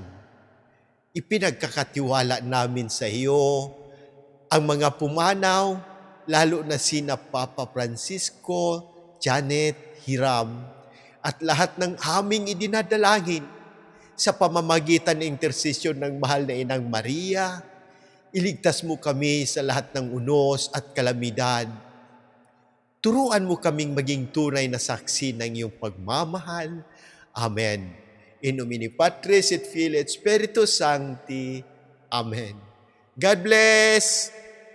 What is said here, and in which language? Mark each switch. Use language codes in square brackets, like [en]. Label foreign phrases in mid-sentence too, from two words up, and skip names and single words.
[tl] Ipinagkakatiwala namin sa iyo ang mga pumanaw, lalo na sina Papa Francisco, Janet, Hiram, at lahat ng aming idinadalangin sa pamamagitan ng intersesyon ng mahal na Inang Maria. Iligtas mo kami sa lahat ng unos at kalamidad. Turuan mo kaming maging tunay na saksi ng iyong pagmamahal. Amen. [la] In nomine Patris et Filii et Spiritus Sancti. [en] Amen. God bless!